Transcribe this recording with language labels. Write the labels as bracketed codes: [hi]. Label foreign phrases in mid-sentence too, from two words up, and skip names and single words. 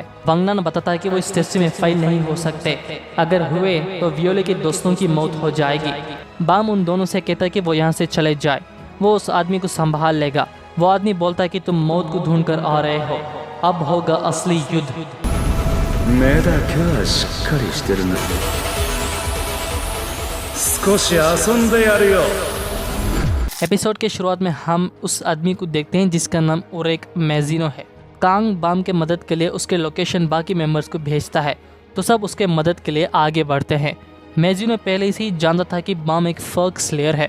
[hi] वंगनन बताता है कि वो इस टेस्ट में फेल नहीं हो सकते, अगर हुए तो वियोले के दोस्तों की मौत हो जाएगी। बाम उन दोनों से कहता है कि वो यहाँ से चले जाए, वो उस आदमी को संभाल लेगा। वो आदमी बोलता है कि तुम मौत को ढूंढ कर आ रहे हो, अब होगा असली युद्ध। [ja] 目だけはしっかりしてるな。少し遊んでやるよ。 [hi] एपिसोड के शुरुआत में हम उस आदमी को देखते हैं जिसका नाम ओरेक मैजिनो है। कांग बाम के मदद के लिए उसके लोकेशन बाकी मेंबर्स को भेजता है, तो सब उसके मदद के लिए आगे बढ़ते हैं। मैजिनो पहले से ही जानता था कि बाम एक फर्क स्लेयर है।